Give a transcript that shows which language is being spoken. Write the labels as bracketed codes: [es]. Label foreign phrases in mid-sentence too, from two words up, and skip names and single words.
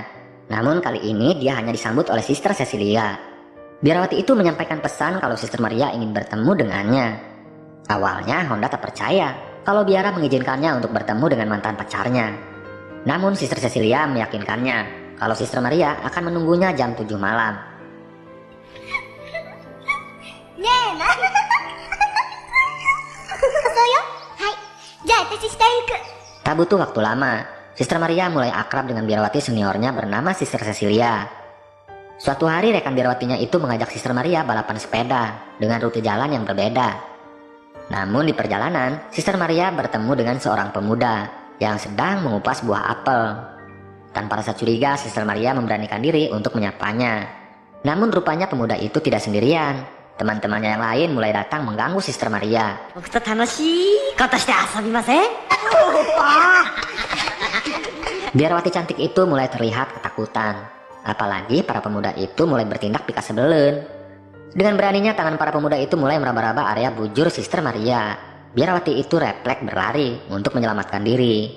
[id] Namun kali ini dia hanya disambut oleh Sister Cecilia. Biarawati itu menyampaikan pesan kalau Sister Maria ingin bertemu dengannya. Awalnya Honda tak percaya kalau biara mengizinkannya untuk bertemu dengan mantan pacarnya. Namun Sister Cecilia meyakinkannya kalau Sister Maria akan menunggunya jam 7 malam. [ja] ねえな。そうよ。はい。じゃあ私下へ行く。 [id] Tak butuh waktu lama, Sister Maria mulai akrab dengan biarawati seniornya bernama Sister Cecilia. Suatu hari rekan biarawatinya itu mengajak Sister Maria balapan sepeda dengan rute jalan yang berbeda. Namun di perjalanan, Sister Maria bertemu dengan seorang pemuda yang sedang mengupas buah apel. Tanpa rasa curiga, Sister Maria memberanikan diri untuk menyapanya. Namun rupanya pemuda itu tidak sendirian. Teman-temannya yang lain mulai datang mengganggu Sister Maria. [ja] 僕と楽しいことして遊びません？ [id] Biarawati cantik itu mulai terlihat ketakutan. Apalagi para pemuda itu mulai bertindak pikas sebelen. Dengan beraninya tangan para pemuda itu mulai meraba-raba area bujur Sister Maria. Biarawati itu refleks berlari untuk menyelamatkan diri.